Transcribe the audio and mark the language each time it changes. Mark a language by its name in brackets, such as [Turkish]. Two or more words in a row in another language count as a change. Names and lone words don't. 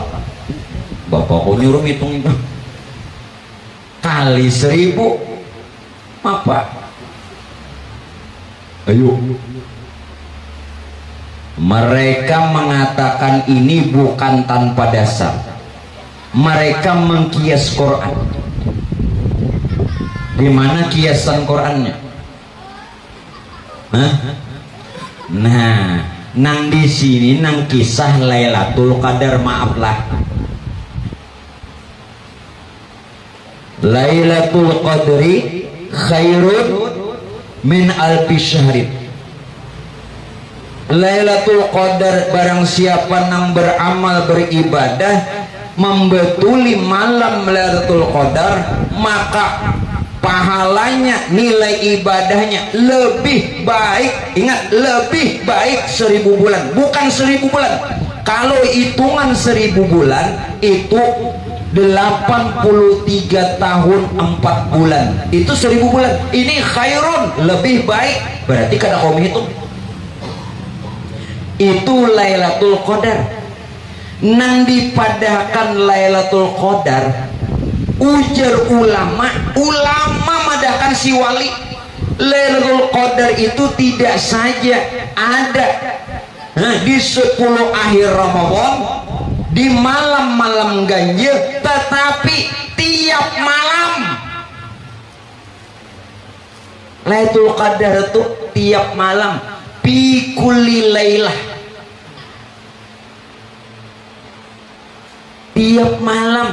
[Indonesian] Bapak kok nyuruh hitung itu kali 1000 apa? Ayo. Mereka mengatakan ini bukan tanpa dasar. Mereka mengkias Quran. Di mana kiasan Qurannya? [Banjar] Hah? Nah, nang di sini nang kisah Lailatul Qadar, maaflah. [Arabic] ليلة القدر خير من ألف شهر. [Indonesian] Lailatul Qadar, barang siapa nang beramal beribadah membetuli malam Lailatul Qadar, maka pahalanya, nilai ibadahnya lebih baik. Ingat, lebih baik 1000 bulan, bukan 1000 bulan. Kalau hitungan 1000 bulan itu 83 tahun 4 bulan, itu 1000 bulan. Ini khairun, lebih baik. [Banjar] Berarti kada kau hitung. [Indonesian] Itu Lailatul Qadar. [Banjar] Nang dipadahkan Lailatul Qadar Ujar ulama madahkan si wali, [Indonesian] Lailatul Qadar itu tidak saja ada di 10 akhir Ramadan, di malam-malam ganjil, tetapi tiap malam. Lailatul Qadar itu tiap malam, [Arabic] في كل ليلة, [Indonesian] tiap malam.